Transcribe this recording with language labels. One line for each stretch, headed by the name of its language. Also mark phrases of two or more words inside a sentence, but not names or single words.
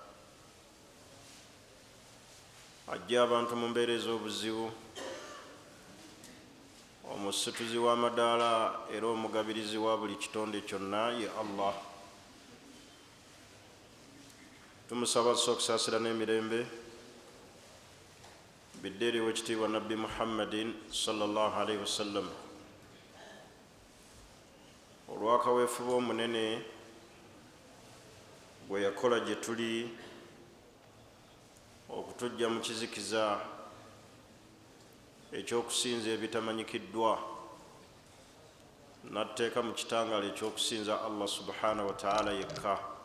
Ganda: Ajja abantu mu mbeera ez'obuzibu, omusituzi w'amadaala era omugabirizi wa buli kitonde kyonna ye Allah. Tumusaba okusaasira n'emirembe biddeeri w'ekitiibwa Nabbi Muhammadin
Arabic: صلى الله عليه وسلم,
Ganda: olw'akaweefube omunene bwe yakola gye tuli okutujja mu kizikiza ekyokusinza ebitamanyikiddwa, n'atteeka mu kitangaala ekyokusinza Allah
Arabic: سبحانه وتعالى
Ganda: yekka.